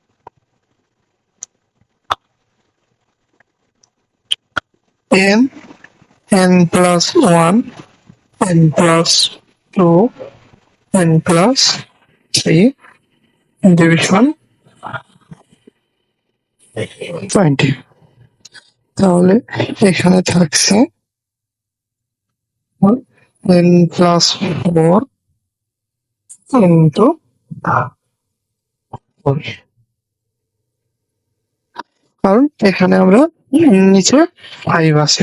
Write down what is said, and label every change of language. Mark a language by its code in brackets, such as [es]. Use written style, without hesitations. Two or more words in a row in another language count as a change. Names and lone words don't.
[en] n n plus 1, n plus 2, n plus 3 division 20। [bn] তাহলে এখানে থাকছে [en] n plus 4 into 4, [bn] কারণ এখানে আমরা নিচে 5 আছে।